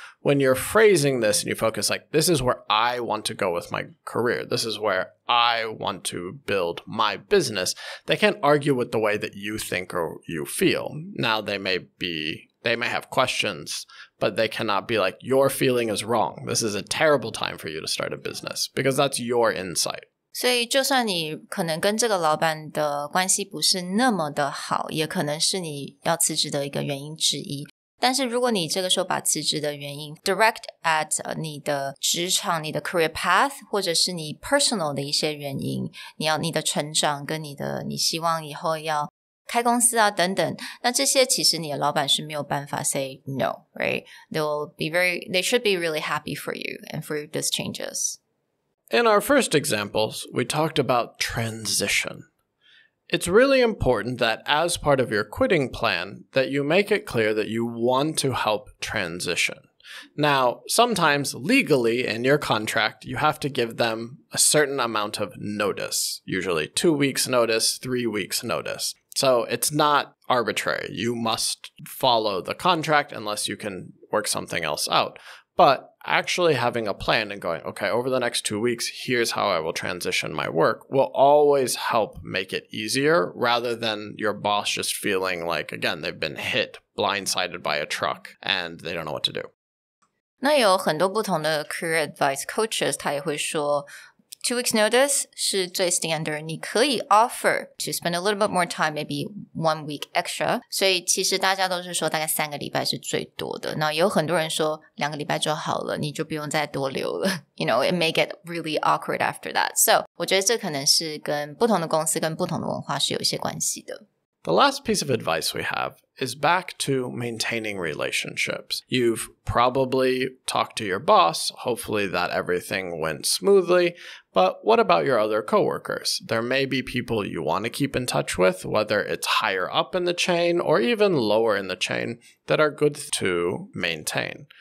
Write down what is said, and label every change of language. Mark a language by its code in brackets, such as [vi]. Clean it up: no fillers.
[en] When you're phrasing this and you focus like, this is where I want to go with my career, this is where I want to build my business, they can't argue with the way that you think or you feel. Now they may have questions, but they cannot be like, your feeling is wrong. This is a terrible time for you to start a business, because that's your insight. [zh] 所以就算你可能跟这个老板的关系不是那么的好，也可能是你要辞职的一个原因之一。但是如果你这个时候把辞职的原因 [en] direct at [zh] 你的职场、你的 career path， 或者是你 personal 的一些原因，你的成长跟你希望以后要开公司啊等等，那这些其实你的老板是没有办法 [en] say no, right? They should be really happy for you and for these changes. In our first examples, we talked about transition. It's really important that as part of your quitting plan, that you make it clear that you want to help transition. Now, sometimes legally in your contract, you have to give them a certain amount of notice, usually 2 weeks notice, 3 weeks notice. So it's not arbitrary. You must follow the contract unless you can work something else out. But actually having a plan and going, okay, over the next 2 weeks, here's how I will transition my work will always help make it easier rather than your boss just feeling like, again, they've been hit, blindsided by a truck and they don't know what to do. [zh] 那有很多不同的 career advice coaches 他也会说 2 weeks notice 是最 standard 你可以 [en] offer to spend a little bit more time maybe 1 week extra [zh] 所以其实大家都是说大概3个礼拜是最多的那有很多人说2个礼拜就好了你就不用再多留了 [en] You know, it may get really awkward after that [zh] So 我觉得这可能是跟不同的公司跟不同的文化是有一些关系的 [en] The last piece of advice we have is back to maintaining relationships. You've probably talked to your boss, hopefully that everything went smoothly, but what about your other coworkers? There may be people you want to keep in touch with, whether it's higher up in the chain or even lower in the chain, that are good to maintain.